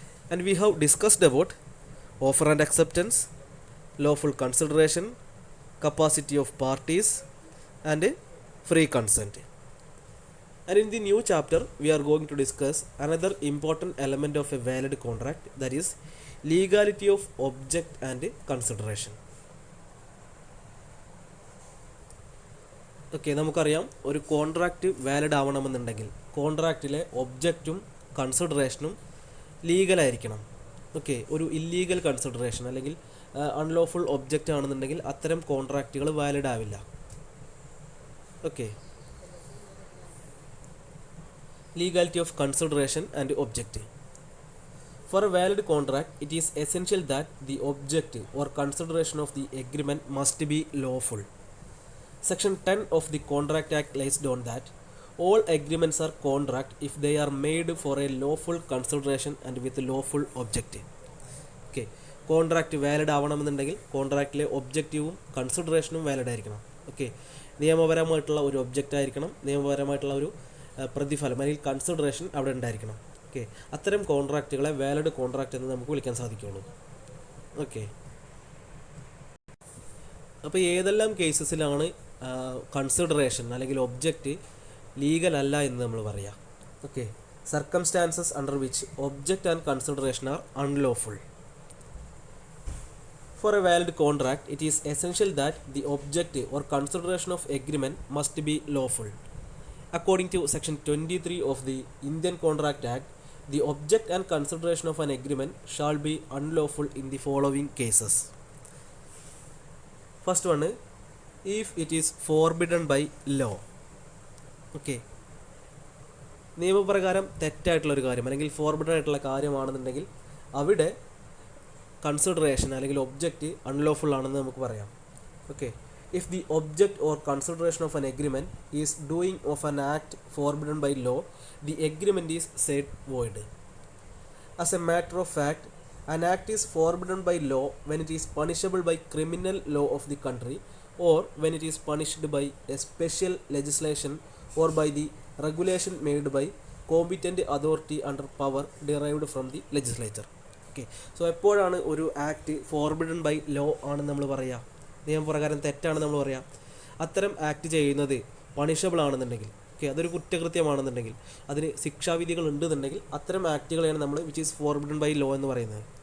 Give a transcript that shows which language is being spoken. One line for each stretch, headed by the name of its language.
English: And we have discussed about offer and acceptance, lawful consideration, capacity of parties, and free consent. And in the new chapter, we are going to discuss another important element of a valid contract, that is legality of object and consideration.
Malayalam: Okay, നമുക്കറിയാം ഒരു contract valid ആവണമെന്നുണ്ടെങ്കിൽ കോൺട്രാക്റ്റിലെ ഒബ്ജക്റ്റും കൺസിഡറേഷനും ലീഗലായിരിക്കണം. Okay, ഒരു illegal consideration അല്ലെങ്കിൽ unlawful object ആണെന്നുണ്ടെങ്കിൽ അത്തരം കോൺട്രാക്റ്റുകൾ valid ആവില്ല.
English: Okay, legality of consideration and object. For a valid contract, it is essential that the object or consideration of the agreement must be lawful. Section 10 of the Contract Act lays down that all agreements are contract if they are made for a lawful consideration and with lawful object.
Malayalam: Okay, contract valid ആവണമെന്നുണ്ടെങ്കിൽ കോൺട്രാക്റ്റിലെ ഒബ്ജക്റ്റീവും കൺസിഡറേഷനും valid ആയിരിക്കണം. Okay, നിയമപരമായിട്ടുള്ള ഒരു object ആയിരിക്കണം, നിയമപരമായിട്ടുള്ള ഒരു പ്രതിഫലം അല്ലെങ്കിൽ consideration അവിടെ ഉണ്ടായിരിക്കണം. ഓക്കെ, അത്തരം കോൺട്രാക്റ്റുകളെ വാലിഡ് കോൺട്രാക്റ്റ് എന്ന് നമുക്ക് വിളിക്കാൻ സാധിക്കുള്ളൂ. ഓക്കെ, അപ്പോൾ ഏതെല്ലാം കേസസിലാണ് കൺസിഡറേഷൻ അല്ലെങ്കിൽ ഒബ്ജക്റ്റ് ലീഗൽ അല്ല എന്ന് നമ്മൾ പറയാം.
English: Okay, circumstances under which object and consideration are unlawful. For a valid contract, it is essential that the object or consideration of agreement must be lawful. According to Section 23 of the Indian Contract Act, the object and consideration of an agreement shall be unlawful in the following cases. First one, if it is forbidden by law.
Malayalam: Okay, നിയമപ്രകാരം തെറ്റായിട്ടുള്ളൊരു കാര്യം അല്ലെങ്കിൽ forbidden ആയിട്ടുള്ള കാര്യമാണെന്നുണ്ടെങ്കിൽ അവിടെ consideration അല്ലെങ്കിൽ object unlawful ആണെന്ന് നമുക്ക് പറയാം.
English: Okay, if the object or consideration of an agreement is doing of an act forbidden by law, the agreement is said void. As a matter of fact, an act is forbidden by law when it is punishable by criminal law of the country or when it is punished by a special legislation or by the regulation made by competent authority under power derived from the legislature.
Malayalam: Okay, so എപ്പോഴാണ് ഒരു act
English: forbidden by law
Malayalam: ആണെന്ന് നമ്മൾ പറയുക, നിയമപ്രകാരം തെറ്റാണെന്ന് നമ്മൾ പറയാം. അത്തരം ആക്ട് ചെയ്യുന്നത് പണിഷബിൾ ആണെന്നുണ്ടെങ്കിൽ, ഓക്കെ, അതൊരു കുറ്റകൃത്യമാണെന്നുണ്ടെങ്കിൽ, അതിന് ശിക്ഷാവിധികൾ ഉണ്ടെന്നുണ്ടെങ്കിൽ അത്തരം ആക്ടുകളെയാണ് നമ്മൾ
English: which is forbidden by law
Malayalam: എന്ന് പറയുന്നത്.